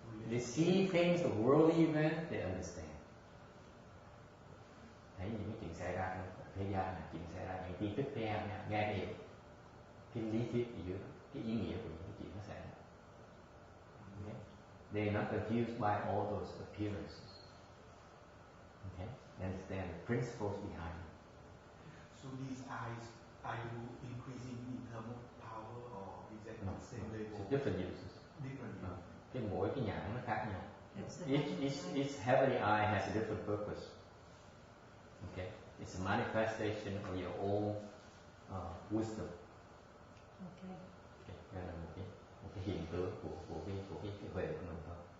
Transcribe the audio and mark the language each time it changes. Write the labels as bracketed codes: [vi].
[en] They see things, the worldly event, they understand. [vi] Thấy những cái chuyện xảy ra trong thế gian này, chuyện xảy ra, những tin tức thế gian này, nghe hiểu cái lý thuyết giữa cái ý nghĩa của những cái chuyện nó xảy ra. [en] Okay? They are not confused by all those appearances. Okay? They understand the principles behind it. So these eyes, are you increasing in terms of power or is that the same level? It's different uses. Different. [vi] Cái mỗi cái nhãn nó khác nhau. [en] That's the Each heavenly eye has a different purpose. Okay, it's a manifestation of your own wisdom. Okay. [vi] Okay, đây là một cái hiện tượng của cái huệ của mình thôi.